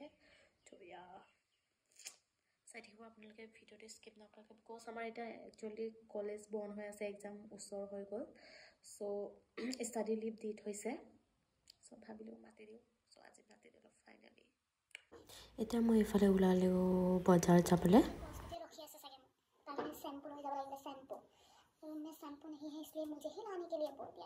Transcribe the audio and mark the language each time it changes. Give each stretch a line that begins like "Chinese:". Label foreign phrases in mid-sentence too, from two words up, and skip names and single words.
Assamese: তো ইয়া চাই থাকিব আপোনালোকে ভিডিঅ'টো স্কিপ নকৰাকৈ বিকজ আমাৰ এটা একচুয়ালি কলেজ বন্ধ হৈ আছে এক্সাম ওচৰ হৈ গ'ল। সো
English: study leave
Assamese: দি থৈছে সো ভাবিলো মাতি দিও। সো আজি মাতি দিলো ফাইনালি। এতিয়া মই ইফালে ওলালো বজাৰ যাবলৈ।
Hindi: रखी ऐसे सेकंड ताकि शैम्पू ले जाओ लाइक शैम्पू रूम में शैम्पू नहीं है इसलिए मुझे ही लाने के लिए बोल दिया।